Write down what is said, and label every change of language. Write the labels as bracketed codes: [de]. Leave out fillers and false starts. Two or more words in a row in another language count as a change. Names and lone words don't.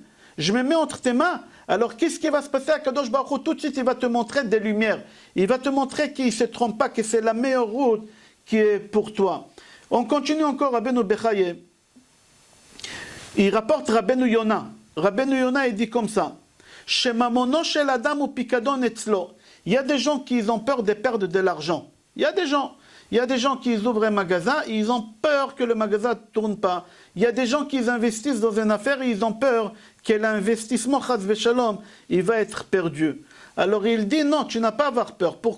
[fr] Je me mets entre tes mains. Alors, qu'est-ce qui va se passer à Kadosh Baruch Hu? Tout de suite, il va te montrer des lumières. Il va te montrer qu'il ne se trompe pas, que c'est la meilleure route qui est pour toi. On continue encore à Rabbeinu Bechayem. Il rapporte Rabbeinu Yona. Rabbeinu Yona, il dit comme ça. [he] שממונו של אדם הוא פיקדון אצלו. [fr] Il y a des gens qui ont peur de perdre de l'argent. Il y a des gens qui ouvrent un magasin, ils ont peur que le magasin ne tourne pas. Il y a des gens qui investissent dans une affaire et ils ont peur que l'investissement, [he] חס ושלום, [fr] il va être perdu. Alors il dit non, tu n'as pas à avoir peur.